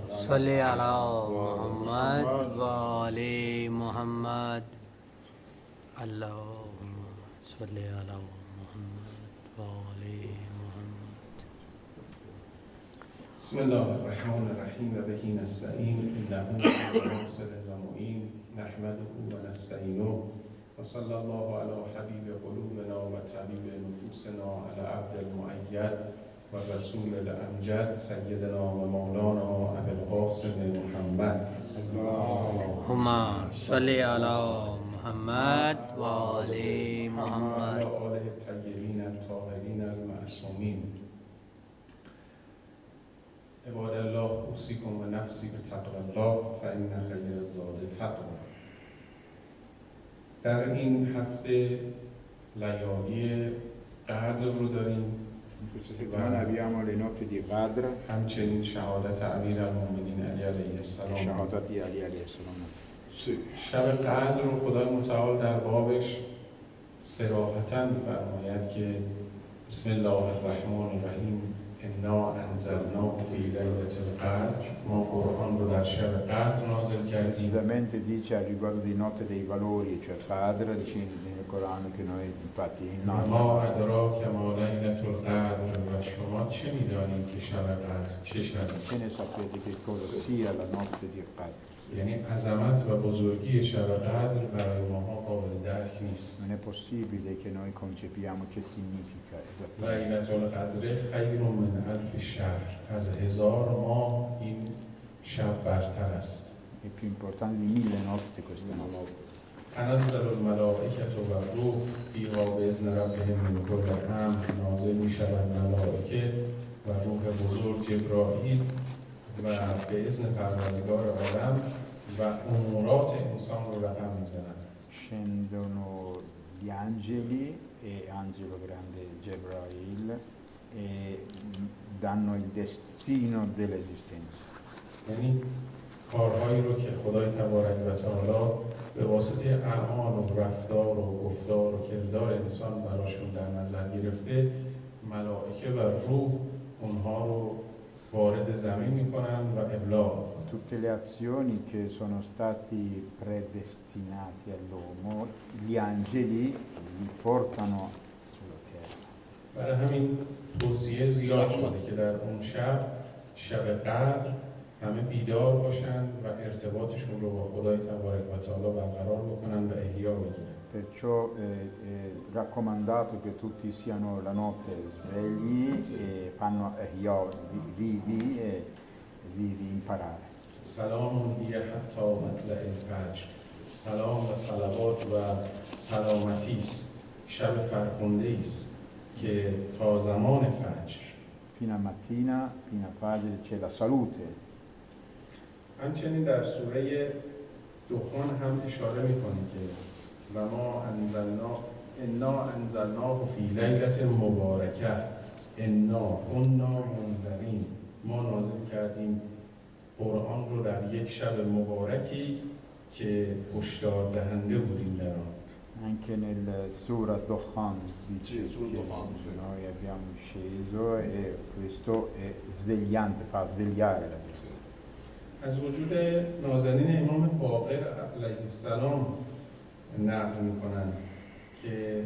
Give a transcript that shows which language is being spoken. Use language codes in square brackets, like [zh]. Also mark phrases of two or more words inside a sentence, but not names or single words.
[ar] صل على محمد و آل محمد. اللهم صل على محمد و آل محمد. بسم الله الرحمن الرحیم و بهی نستعین انه ناصر و معین نحمده و نستعینه و صلی الله علی حبیب قلوبنا و طبیب نفوسنا علی عبد المؤید و رسول الامجد سیدنا و مولانا ابی القاسم محمد. اللهم صل على محمد و آل محمد. و آله الطیبین الطاهرین المعصومین. عباد الله اوصیکم و نفسی به تقوی الله فإن خیر الزاد التقوی. [fa] در این هفته لیالی قدر رو داریم. [it] Questa settimana abbiamo le notti di Qadr, [fa] همچنین شهادت امیرالمومنین علی علیه السلام. شهادت علی [ar] علیه السلام. [fa] شب قدر رو خدای متعال در بابش صراحتاً فرماید که [ar] بسم الله الرحمن الرحیم انا انزلناه فی لیلة القدر. [fa] ما قرآن رو در شب قدر نازل کردیم. [it] Precisamente dice a riguardo di notte dei valori, cioè Qadr, dice nel Corano che noi infatti [ar] ما ادراک ما لیلة القدر. [fa] و شما چه میدانید که شب قدر چه شب [it] che [fa] است؟ [it] ne sapete che cosa sia la notte di Qadr? [fa] یعنی عظمت و بزرگی شب قدر برای ما قابل درک نیست. [it] Non è possibile che noi concepiamo che significa esattamente. [ar] لیلة القدر خیر من الف شهر. [fa] از 1000 ماه این شب برتر است. [it] È più importante di 1000 notti questa notte. [ar] تنزل الملائکة و روح فیها باذن ربهم من کل امر. [fa] نازل می شود ملائکه و روح بزرگ جبرائیل و به اذن پروردگار عالم و امورات انسان رو رقم می زنند. [it] Scendono gli angeli e angelo grande Gebrail e danno il destino dell'esistenza. [fa] یعنی کارهایی رو که خدای تبارک و تعالی به واسطه اعمال و رفتار و گفتار و کردار انسان براشون در نظر گرفته، ملائکه و روح اونها رو وارد زمین میکنن و ابلاغ میکنن. [it] Tutte le azioni che sono stati predestinati all'uomo, gli angeli li portano sulla terra. [fa] برای همین توصیه زیاد شده که در اون شب قدر همه بیدار باشن و ارتباطشون رو با خدای تبارک و تعالی برقرار بکنن و احیا بگیرن. [it] Perciò è raccomandato che tutti siano la notte svegli e fanno ihya, vivi e di imparare. [ar] سلام هی حتی مطلع الفجر. [fa] سلام و صلوات و سلامتی است، شب فرخنده است که تا زمان فجر. [it] Fino a mattina, fino a fajr c'è la salute. [fa] همچنین در سوره دخان هم اشاره میکنه که [ar] و ما انا انزلناه فی لیلة مبارکه انا كنا منذرین. [fa] ما نازل کردیم قرآن رو در یک شب مبارکی که هشدار دهنده بودیم در آن. [it] Anche nel Sura Dukhan dice che noi abbiamo sceso e questo è svegliante, fa svegliare la vita. [fa] از وجود نازنین امام باقر علیه السلام نقل میکنن که